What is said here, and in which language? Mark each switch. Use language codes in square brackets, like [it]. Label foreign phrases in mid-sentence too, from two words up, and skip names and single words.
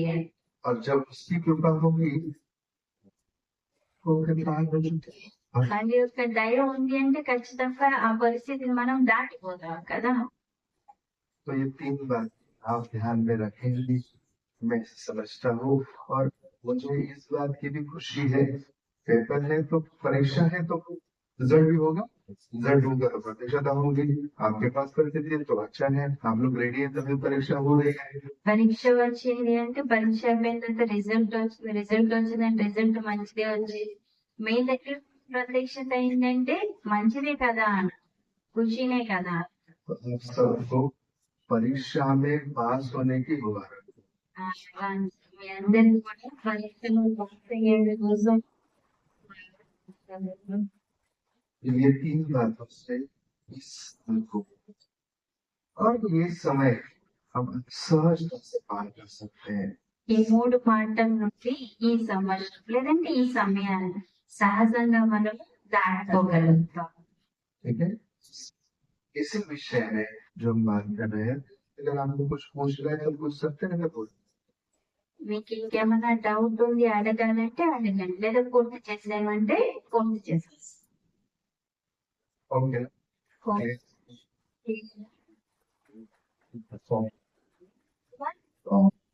[hi] और जब उसकी कृपा होगी तो [te] వాళ్ళ యొక్క దయ ఉంది అంటే ఖచ్చితంగా ఆ పరిస్థితిని మనం దాటిపోతాం కదా. [hi] तो ये 3 बात आप ध्यान में रखेंगे, मैं समझता हूँ। और मुझे इस बात की भी खुशी है, पेपर है तो परीक्षा है तो रिजल्ट भी होगा, रिजल्ट होगा तो प्रतिशत होगी, आपके पास परिस्थिति है तो अच्छा है, आप लोग रेडी है तभी परीक्षा हो रही है। [te] పరీక్ష వచ్చింది అంటే పరీక్ష అయిపోయిన తర్వాత రిజల్ట్ వచ్చింది, రిజల్ట్ వచ్చిందంటే రిజల్ట్ మంచిదే వచ్చింది, మీ దగ్గర ప్రత్యక్షత అయిందంటే మంచిదే కదా, ఖుషీనే కదా. [hi] सबको परीक्षा में पास होने की मुबारक। [te] మీ అందరికీ కూడా పరీక్షలో పాస్ అయ్యేది కోసం [hi] ये 3 बातों से इस को और ये समय हम सहजता से पार कर सकते हैं। [te] ఈ 3 మాటల నుండి ఈ సమస్య లేదంటే ఈ సమయాన్ని సహజంగా మనం దాటుకోగలుగుతాం. [hi] ठीक है, इसी विषय में जो हम बात कर रहे हैं, अगर आपको कुछ पूछ रहे हैं तो पूछ सकते हैं ना। बोल, [te] మీకు ఇంకేమైనా డౌట్ ఉంది అడగాలంటే అడగండి, లేదా పూర్తి చేసేదేమంటే పూర్తి చేసేస్తాం. ओके।